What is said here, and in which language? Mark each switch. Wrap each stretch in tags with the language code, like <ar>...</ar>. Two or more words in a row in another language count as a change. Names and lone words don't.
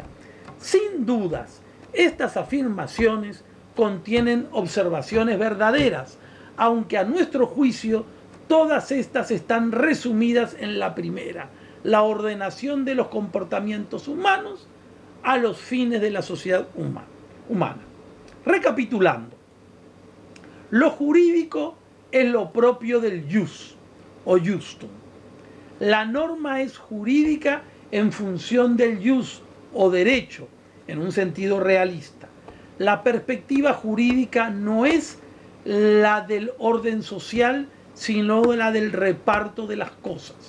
<es>Sin dudas, estas afirmaciones contienen observaciones verdaderas, aunque a nuestro juicio todas estas están resumidas en la primera, la ordenación de los comportamientos humanos a los fines de la sociedad humana. Recapitulando, lo jurídico es lo propio del jus o justum. La norma es jurídica en función del jus o derecho, en un sentido realista. La perspectiva jurídica no es la del orden social, sino la del reparto de las cosas.</es>